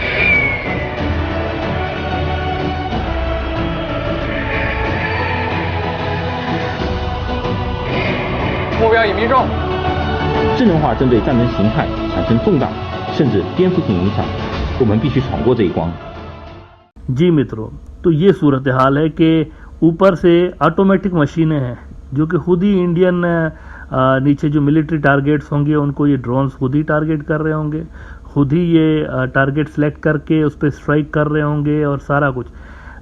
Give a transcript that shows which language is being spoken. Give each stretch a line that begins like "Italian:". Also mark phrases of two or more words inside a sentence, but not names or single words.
Chinese: 目标已命中。智能化针对战争形态产生重大甚至颠覆性影响，我们必须闯过这一关。
Hindi: जी मित्रों, तो ये सूरत हाल है कि ऊपर से ऑटोमेटिक मशीनें हैं जो कि खुद ही इंडियन नीचे जो
English: military targets
Hindi: होंगे उनको ये ड्रोन्स खुद ही टारगेट कर रहे होंगे, खुद ही ये
English: target select
Hindi: करके उस पर स्ट्राइक कर रहे होंगे और सारा कुछ।